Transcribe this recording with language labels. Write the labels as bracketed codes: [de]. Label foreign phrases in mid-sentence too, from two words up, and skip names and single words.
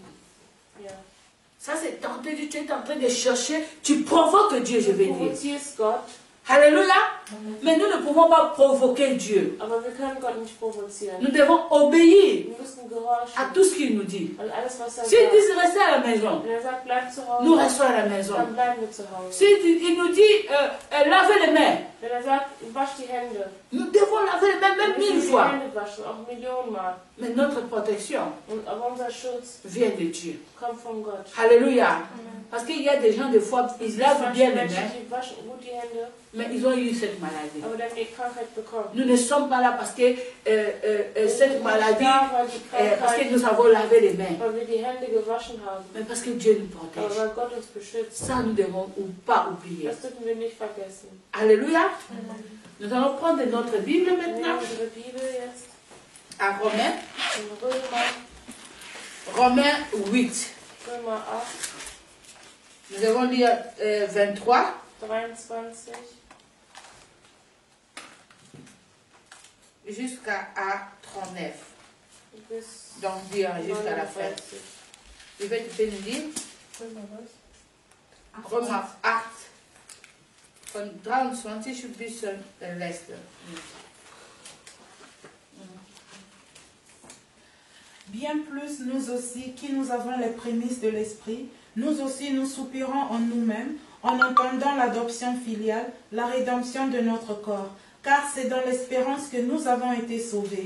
[de] ja. [fr] Ça c'est tenter Dieu, tu es en train de chercher, tu provoques Dieu, je vais [de] Du [fr] dire. [de] provozierst Gott. [fr] Alléluia. Mais nous ne pouvons pas provoquer Dieu. [de] Aber wir können Gott nicht provozieren. [fr] Nous devons obéir [de] Wir müssen [fr] à [de] gehorchen. [fr] tout ce qu'il nous dit. [de] An alles, was [fr] S'il [de] sagt. [fr] dit rester à la maison, [de] Wenn sagt, bleib zu [fr] nous [de] Hause, [fr] restons à la maison. [de] dann bleiben wir zu Hause. [fr] S'il nous dit lavez les mains, [de] Wenn sagt, wasch die Hände, [fr] nous devons laver les mains [de] dann [fr] même [de] müssen [fr] 1000 [de] wir die [fr] fois. [de] Hände waschen, auch Millionenmal. [fr] Mais notre protection [de] Aber unser Schutz [fr] vient de Dieu. [de] kommt von Gott. [fr] Alléluia. Parce qu'il y a des gens, des fois, ils lavent bien les [de] Manche [fr] mains, [de] Menschen, die waschen gut die Hände, [fr] mais ils ont eu cette maladie. [de] aber dann die Krankheit bekommen. [fr] Nous ne sommes pas là parce que cette maladie, [de] Ja, weil die [fr] parce que [de] Krankheit, [fr] nous avons lavé les mains, [de] weil wir die Hände gewaschen haben, [fr] mais parce que Dieu nous [de] aber [fr] protège. [de] weil Gott uns beschützt. [fr] Ça, nous devons pas oublier. [de] Das dürfen wir nicht vergessen. [fr] Alléluia. Nous allons prendre notre Bible [de] Wir [fr] maintenant [de] nehmen unsere Bibel jetzt [fr] à Romains, [de] in [fr] Romains 8. [de] Römer 8, [fr] Nous allons lire 23 [de] 23 [fr] jusqu'à 39. [de] bis [fr] Donc, dire jusqu'à la fin. [de] 39. [fr] Je vais te faire nous lire Romains 8 [de] von 23 bis letzte. [fr] Bien plus, nous aussi, qui nous avons les prémices de l'Esprit, nous aussi nous soupirons en nous-mêmes, en entendant l'adoption filiale, la rédemption de notre corps. Car c'est dans l'espérance que nous avons été sauvés.